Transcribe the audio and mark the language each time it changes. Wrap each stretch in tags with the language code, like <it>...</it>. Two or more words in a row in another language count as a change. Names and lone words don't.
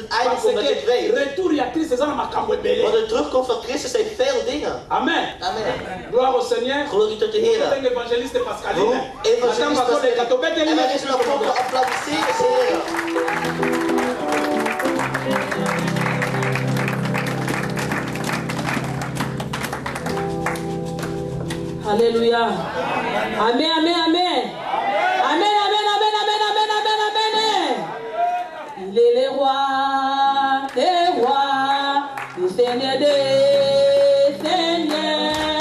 <nl>eindigt met je twee.</nl> <fr>Retour à Christ, c'est ça ma cambouébélé.</fr> <nl>Want de terugkomst van Christus zijn veel dingen.</nl> <fr>Amen. Amen. Gloire au Seigneur.</fr> <nl>Glorie tot de Heer.</nl> <fr>Évangéliste Pascaline.</fr> <nl>Evangelist Pascaline. En wij zullen ook applaudisseren, Heer.</nl> <fr>Alléluia. Amen, amen, amen. Amen, amen, amen, amen, amen, amen, amen. Il est le roi des rois, le Seigneur des seigneurs.</fr>